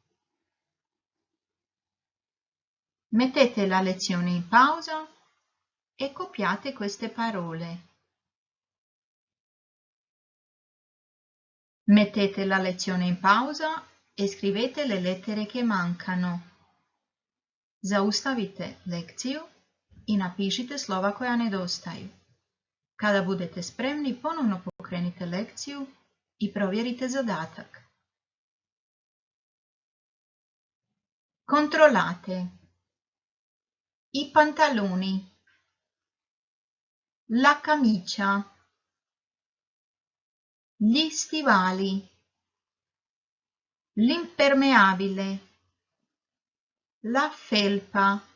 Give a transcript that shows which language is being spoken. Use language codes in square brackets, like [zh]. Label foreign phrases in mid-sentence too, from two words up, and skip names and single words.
[it] Mettete la lezione in pausa e copiate queste parole. Mettete la lezione in pausa e scrivete le lettere che mankano. [hr] Zaustavite lekciju i napišite slova koja nedostaju. Kada budete spremni, ponovno pokrenite lekciju i provjerite zadatak. [it] Controllate. I pantaloni, la camicia, gli stivali, l'impermeabile, la felpa.